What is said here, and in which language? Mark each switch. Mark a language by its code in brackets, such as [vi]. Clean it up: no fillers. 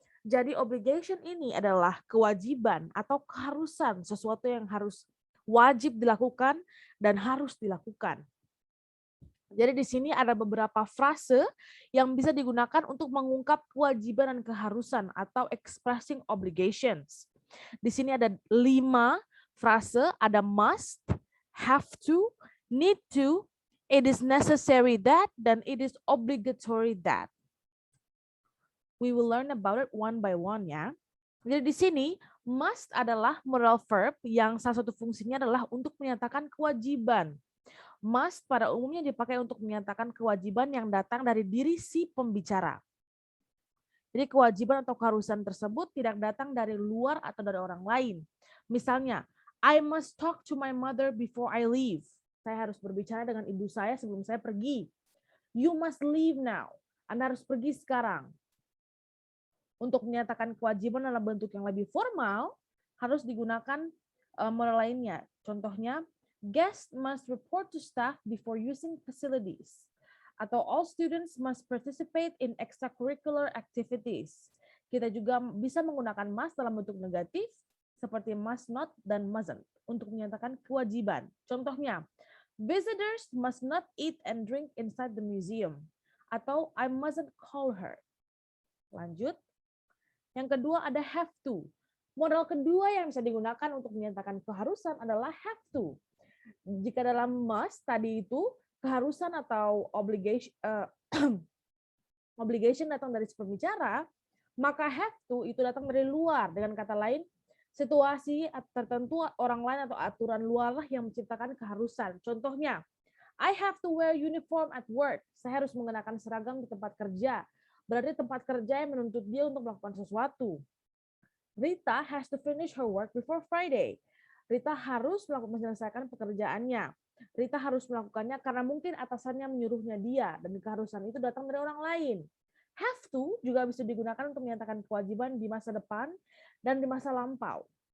[id] Jadi obligation ini adalah kewajiban atau keharusan, sesuatu yang harus wajib dilakukan dan harus dilakukan. Jadi di sini ada beberapa frase yang bisa digunakan untuk mengungkap kewajiban dan keharusan atau [en] expressing obligations. [id] Di sini ada 5 frase, ada must, have to, need to, it is necessary that, dan it is obligatory that. [en] We will learn about it one by one ya. [id] Jadi di sini must adalah moral verb yang salah satu fungsinya adalah untuk menyatakan kewajiban. Must pada umumnya dipakai untuk menyatakan kewajiban yang datang dari diri si pembicara. Jadi kewajiban atau keharusan tersebut tidak datang dari luar atau dari orang lain. [en] Misalnya, I must talk to my mother before I leave. [id] Saya harus berbicara dengan ibu saya sebelum saya pergi. [en] You must leave now. [id] Anda harus pergi sekarang. Untuk menyatakan kewajiban dalam bentuk yang lebih formal, harus digunakan moral lainnya. [en] Contohnya, guests must report to staff before using facilities. Atau all students must participate in extracurricular activities. [id] Kita juga bisa menggunakan must dalam bentuk negatif, seperti must not dan mustn't, untuk menyatakan kewajiban. [en] Contohnya, visitors must not eat and drink inside the museum. Atau I mustn't call her. Lanjut. [id] Yang kedua ada have to. Modal kedua yang bisa digunakan untuk menyatakan keharusan adalah have to. Jika dalam must tadi itu keharusan atau obligation datang dari si pembicara, maka have to itu datang dari luar. Dengan kata lain, situasi tertentu orang lain atau aturan luar lah yang menciptakan keharusan. [en] Contohnya, I have to wear uniform at work. [id] Saya harus mengenakan seragam di tempat kerja. Berarti tempat kerja yang menuntut dia untuk melakukan sesuatu. [en] Rita has to finish her work before Friday. [id] Rita harus menyelesaikan pekerjaannya. Rita harus melakukannya karena mungkin atasannya menyuruhnya dia, dan keharusan itu datang dari orang lain. Have to juga bisa digunakan untuk menyatakan kewajiban di masa depan dan di masa lampau.